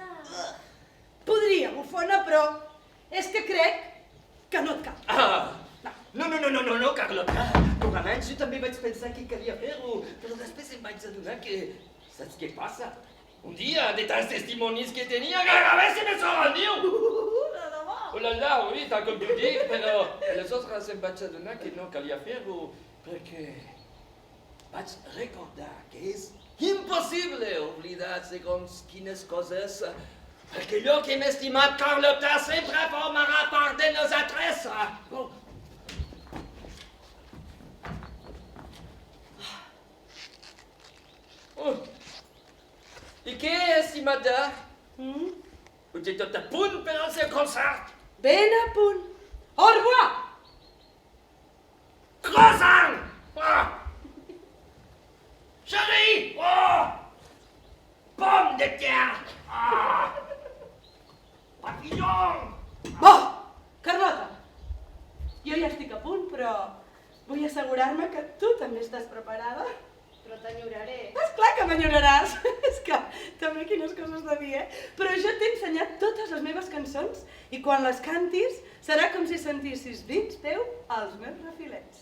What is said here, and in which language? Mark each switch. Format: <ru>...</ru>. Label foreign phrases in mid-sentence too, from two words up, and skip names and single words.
<ca>Podria, bufona, però és que crec que no et cal. No, Carlota. Durant anys jo també vaig pensar que calia fer-ho, però després em vaig adonar que... Saps què passa? Un dia, de tants testimonis que tenia, gairebé se me sort el niu! De debò!</ca> <fr>Oh là là, oui,</fr> <ca>tal com tu dic, però aleshores em vaig adonar que no calia fer-ho, perquè vaig recordar que és impossible oblidar segons quines coses, perquè allò que hem estimat, Carlota, sempre formarà part de nosaltres. Oh. Oh. I què, estimada? Ho té tot a punt per al seu concert? Ben a punt.</ca> <fr>Au revoir! Croissant! Oh. Chérie! Oh. Pomme de terre! Ah. Papillon!</fr> <ca>Carlota, jo ja estic a punt, però vull assegurar-me que tu també estàs preparada. Però t'enyoraré. Esclar que m'enyoraràs. És que també quines coses de dir, Però jo t'he ensenyat totes les meves cançons i quan les cantis serà com si sentissis dins teu els meus refilets.</ca>